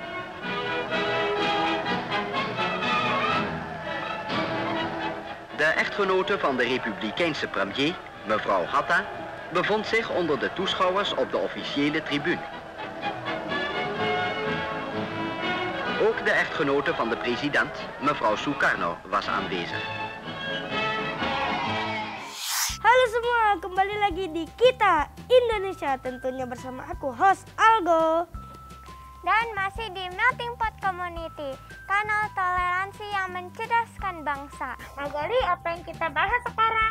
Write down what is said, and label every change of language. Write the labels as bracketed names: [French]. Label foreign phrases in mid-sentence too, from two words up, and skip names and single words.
[Dutch] De echtgenote van de republikeinse premier, mevrouw Hatta, bevond zich onder de toeschouwers op de officiële tribune. Ook de echtgenote van de president, mevrouw Sukarno, was aanwezig. [Indonesian] Halo semua, kembali lagi di Kita Indonesia, tentunya bersama aku host Algo. Dan masih di Melting Pot Community, kanal toleransi yang mencerdaskan bangsa. Magali, apa yang kita bahas sekarang?